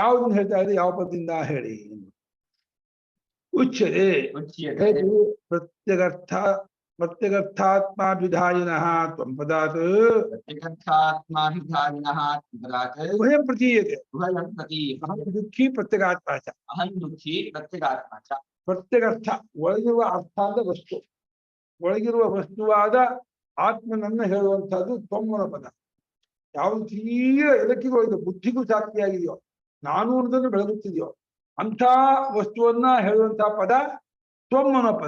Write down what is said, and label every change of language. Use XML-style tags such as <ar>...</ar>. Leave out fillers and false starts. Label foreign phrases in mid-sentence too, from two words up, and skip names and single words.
<kn>ಯಾವುದನ್ನು ಹೇಳ್ತಾ ಇದೆ, ಯಾವ ಪದದಿಂದ ಹೇಳಿ.</kn> <sa>ಉಚ್ಯತೆ ಪ್ರತ್ಯಗರ್ಥ ಪ್ರತ್ಯಗರ್ಥಾತ್ಮಾಭಿಧಾಯಿನಃ ತ್ವಂಪದಾತ್ ಪ್ರತ್ಯಗರ್ಥಾತ್ಮಾಭಿಧಾಯಿನಃ ತ್ವಪದಾತ್ ಉಭಯಂ ಪ್ರತೀಯತೆ. ಉಭಯಂ ಪ್ರತೀಯತೆ. ಅಹಂ ದುಃಖಿ ಪ್ರತ್ಯಗಾತ್ಮ ಚ. ಅಹಂ ದುಃಖಿ ಪ್ರತ್ಯಗಾತ್ಮ ಚ.</sa> <kn>ಪ್ರತ್ಯಗರ್ಥ ಒಳಗಿರುವ ಅರ್ಥ ಅಂದ್ರೆ ವಸ್ತು, ಒಳಗಿರುವ ವಸ್ತುವಾದ ಆತ್ಮನನ್ನ ಹೇಳುವಂತಹದ್ದು ತ್ವಮ್ಮನ ಪದ. ಯಾವುದು ತೀರ ಎಲಕ್ಕಿಗೂ ಇದು ಬುದ್ಧಿಗೂ ಸಾಕ್ಷಿಯಾಗಿದೆಯೋ, ನಾನು ಅನ್ನೋದನ್ನು ಬೆಳಗುತ್ತಿದೆಯೋ ಅಂಥ ವಸ್ತುವನ್ನ ಹೇಳುವಂತಹ ಪದ ತ್ವಮ್ಮನ ಪದ.</kn>